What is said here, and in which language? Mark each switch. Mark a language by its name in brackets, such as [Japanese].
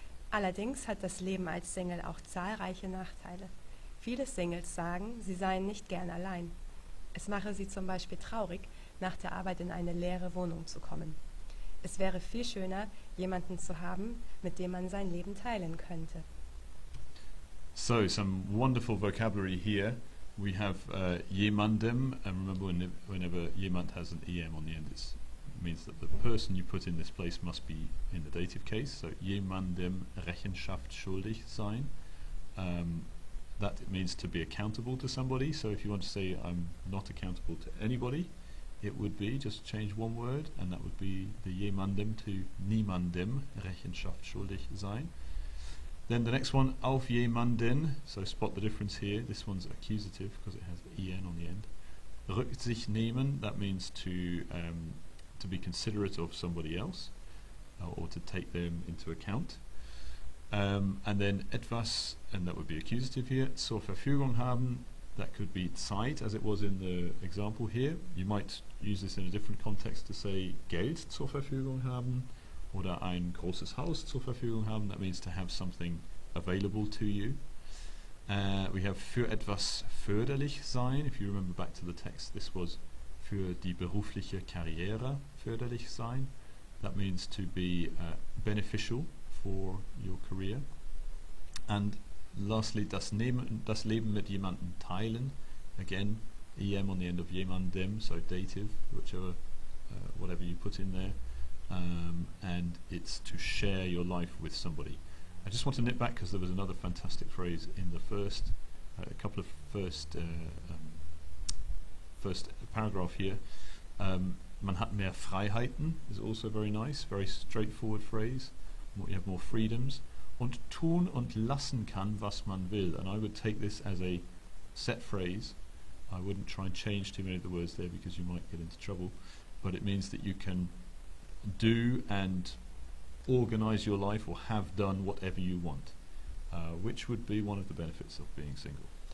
[German] Allerdings hat das Leben als Single auch zahlreiche Nachteile. Viele Singles sagen, sie seien nicht gern allein. Es mache sie zum Beispiel traurig, nach der Arbeit in eine leere Wohnung zu kommen. Es wäre viel schöner, jemanden zu haben, mit dem man sein Leben teilen könnte. [English] So, some wonderful vocabulary here. We have jemandem, and remember whenever jemand has an em on the end, it means that the person you put in this place must be in the dative case. [German] So, jemandem Rechenschaft schuldig sein. [English] That means to be accountable to somebody. So, if you want to say I'm not accountable to anybody, it would be just change one word, and that would be the jemandem to [German] niemandem Rechenschaft schuldig sein. [English] Then the next one, [German] auf jemanden, [English] so spot the difference here. This one's accusative because it has the en on the end. [German] Rücksicht nehmen, [English] that means to be considerate of somebody else or to take them into account. And then etwas, and that would be accusative here. [German] Zur Verfügung haben, [English] that could be Zeit, as it was in the example here. You might use this in a different context to say [German] Geld zur Verfügung haben. Oder ein großes Haus zur Verfügung haben. [English] That means to have something available to you. We have [German] für etwas förderlich sein. [English] If you remember back to the text, this was [German] für die berufliche Karriere förderlich sein. [English] That means to be beneficial for your career. [German] And lastly, das Leben mit jemandem teilen. [English] Again, em on the end of jemandem, so dative, whichever, whatever you put in there. And it's to share your life with somebody. I just want to nip back because there was another fantastic phrase in the first paragraph here. [German] Man hat mehr Freiheiten [English] is also very nice, very straightforward phrase. You have more freedoms. [German] Und tun und lassen kann, was man will. [English] And I would take this as a set phrase. I wouldn't try and change too many of the words there because you might get into trouble. But it means that you can do and organize your life or have done whatever you want, which would be one of the benefits of being single.